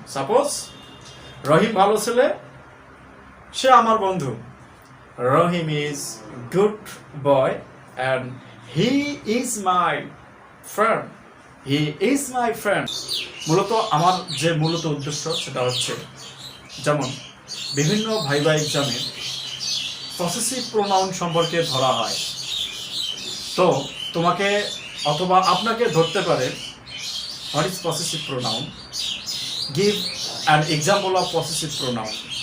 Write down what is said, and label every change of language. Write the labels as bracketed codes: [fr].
[bn] Suppose রহিম ভালো ছেলে, সে আমার বন্ধু। [en] Rahim is good boy and he is my friend. He is my friend. [bn] মূলত আমার যে মূলত উদ্দেশ্য সেটা হচ্ছে, যেমন বিভিন্ন ভাইবা এক্সামে পসেসিভ প্রোনাউন সম্পর্কে ধরা হয়, তো তোমাকে অথবা আপনাকে ধরতে পারে [en] what is possessive pronoun, [bn] give an example of possessive pronoun.